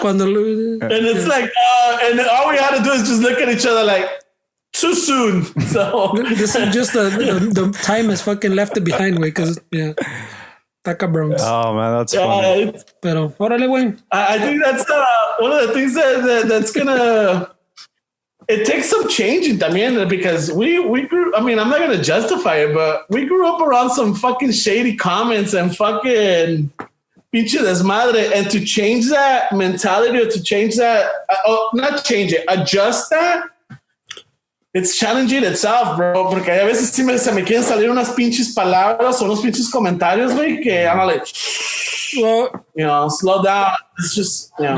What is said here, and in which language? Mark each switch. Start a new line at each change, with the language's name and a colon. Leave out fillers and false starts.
English: And it's like, and all we had to do is just look at each other like. Too soon. So this is just the time has fucking left it behind, way, because taca bros. Oh man, that's funny.
Spanish: Pero órale, güey.
English: I think that's one of the things that's gonna. It takes some changing
Spanish: también
English: because we grew. I mean, I'm not gonna justify it, but we grew up around some fucking shady comments and fucking
Spanish: pinche desmadre,
English: and to change that mentality or to change that, not change it, adjust that. It's challenging itself, bro,
Spanish: porque a veces sí se me quieren salir unas pinches palabras o unos pinches comentarios, güey, que
English: I'm like, well, you know, slow down. It's just, you know.